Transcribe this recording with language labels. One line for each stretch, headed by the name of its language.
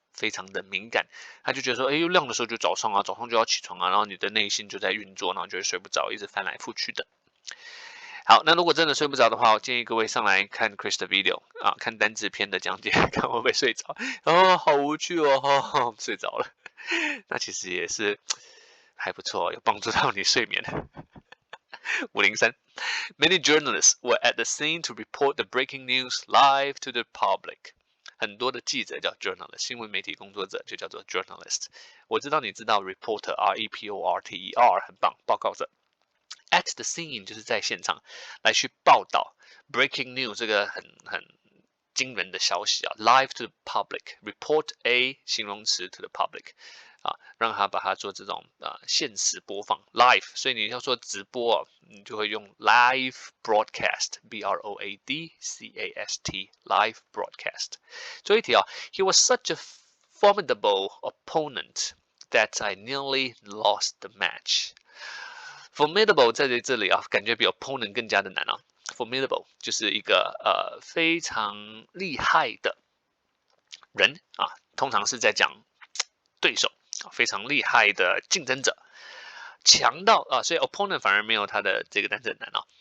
Chinese: 非常的敏感，他就覺得說，哎，又亮的時候就早上啊，早上就要起床啊，然後你的內心就在運作，然後就會睡不着，一直翻來覆去的。好，那如果真的睡不着的話，我建議各位上來看 Chris 的 video 啊，看單字篇的講解，看會不會睡着。哦，好無趣哦，睡着了。那其實也是還不錯，有幫助到你睡眠。
English: 503 Many journalists were at the scene to report the breaking news live to the public.
Chinese: 很多的記者叫 journalist， 新聞媒體工作者就叫做 journalist。我知道你知道 reporter R-E-P-O-R-T-E-R 很棒，報告者。 At the scene 就是在現場來去報道 breaking news 這個很驚人的消息啊。 Live to the public report a 形容詞 to the public 啊，讓他把它做這種限時播放 live， 所以你要說直播啊，你就會用 live broadcast B-R-O-A-D-C-A-S-T live broadcast。
English: 最後一題啊，He was such a formidable opponent that I nearly lost the match。
Chinese: Formidable 在這裡啊，感覺比 opponent 更加的難啊。Formidable 就是一個非常厲害的人啊，通常是在講對手。非常厲害的競爭者，強到所以 opponent 反而沒有他的這個單詞很難啊。